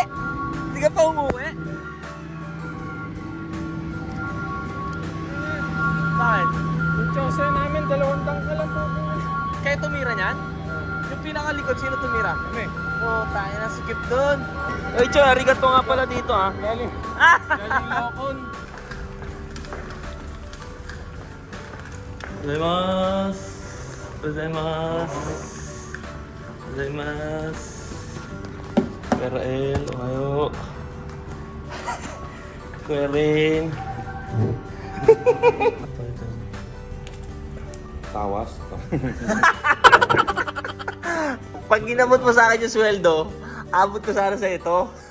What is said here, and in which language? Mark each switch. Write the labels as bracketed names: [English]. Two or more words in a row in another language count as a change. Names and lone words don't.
[Filipino] Hindi ka pa umuwi? Bakit? Yung chose namin, 2 tangka lang po. Kaya tumira niyan? Yung pinakalikod, sino tumira? Kami. Oh, tayo na sikip dun. Oy, Cho, arigato nga pala dito, ha? Galing. Ah! Galing Lokon. [Japanese] Gozaimasu. ございます。ございます. [Filipino] Kuya Rael, ohayo. Kuya Rin. Tawas. Pag ginamot mo sa akin yung sweldo, abot ko sana sa ito.